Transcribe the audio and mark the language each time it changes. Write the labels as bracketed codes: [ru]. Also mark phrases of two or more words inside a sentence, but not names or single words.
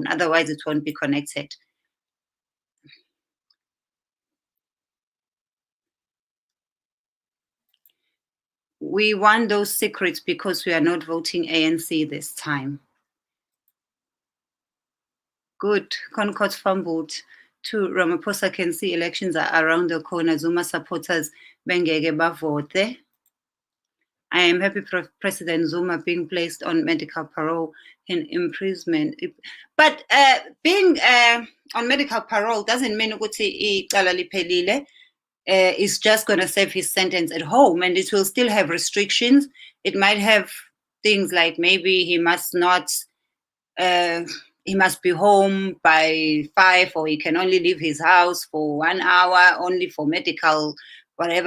[en] Otherwise, it won't be connected. We want those secrets because we are not voting ANC this time. Good. Concord fumbled. Two, Ramaphosa can see elections are around the corner. [zu] Zuma supporters bengege bavote. [en] I am happy President Zuma being placed on medical parole and imprisonment. But being on medical parole doesn't mean [zu] ukuthi icala liphelile. [en] Is just going to serve his sentence at home, and it will still have restrictions. It might have things like maybe he must not, he must be home by 5, or he can only leave his house for 1 hour, only for medical, whatever.